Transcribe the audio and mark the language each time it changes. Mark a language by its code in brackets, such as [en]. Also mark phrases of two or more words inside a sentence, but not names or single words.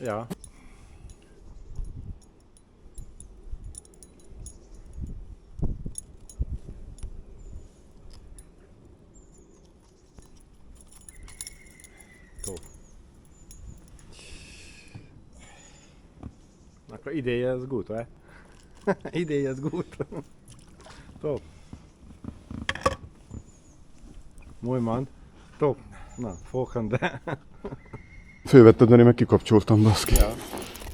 [nl] Ja. Top. [hu] Akkor ideje az gut, vagy? Ideje az gut. [nl] Top. Mooi man. Top. Na, volgende. [hu] Fölvetted, mert én meg kikapcsoltam, baszki. Ja.